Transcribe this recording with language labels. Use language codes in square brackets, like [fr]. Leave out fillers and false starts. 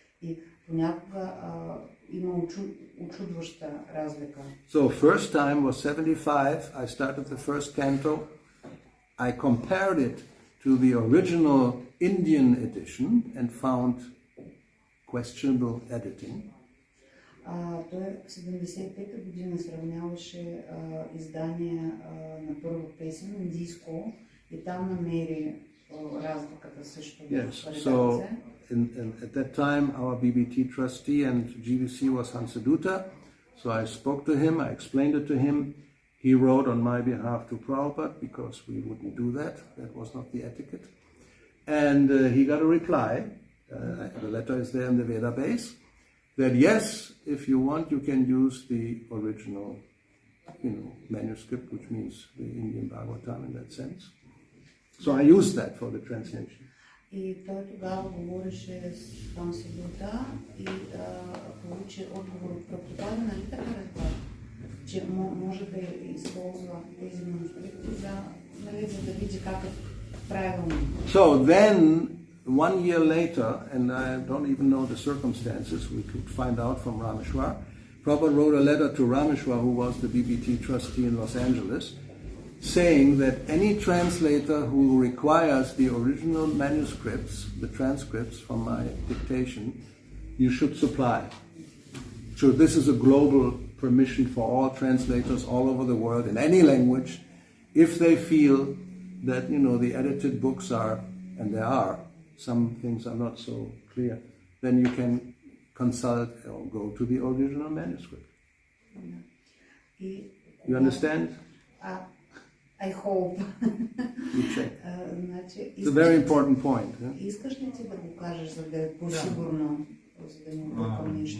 [bg] И понякога има учудваща разлика. [en] So first time was 75, I started the first canto. I compared it to the original Indian edition and found questionable editing. Той в 75-та година сравняваше издание на първа песен, индийско, и там намери разликата също в редакция. So at that time our BBT trustee and GBC was Hansaduta, so I spoke to him, I explained it to him. He wrote on my behalf to Prabhupada because we wouldn't do that. That was not the etiquette. And he got a reply. The letter is there in the Veda base. That yes, if you want, you can use the original, manuscript, which means the Indian Bhagavatam in that sense. So I used that for the translation. [bg] И той тогава говореше с Хансидута и получи отговор от Прабхупада, нали така разбра, че може да използва тези манускрипти за да види как е правилно. [en] So then, 1 year later, and I don't even know the circumstances, we could find out from Rameshwar, Prabhupada wrote a letter to Rameshwar, who was the BBT trustee in Los Angeles, saying that any translator who requires the original manuscripts, the transcripts from my dictation, you should supply. So this is a global permission for all translators all over the world in any language. If they feel that, the edited books are, and there are, some things are not so clear, then you can consult or go to the original manuscript. You understand? I hope. You check. It's a very important point. [bg] Искаш ли ти да го кажеш, за да е по-сигурно, за да не объркам нещо?